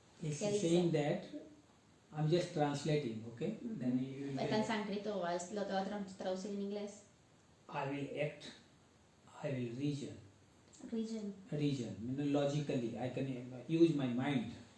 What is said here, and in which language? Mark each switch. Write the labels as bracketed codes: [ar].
[en] It's saying that I'm just translating, okay? Then [es] está en sánscrito, lo te va a traducir en inglés. [en] I will act. I will reason. Region. Logically, I can use my mind.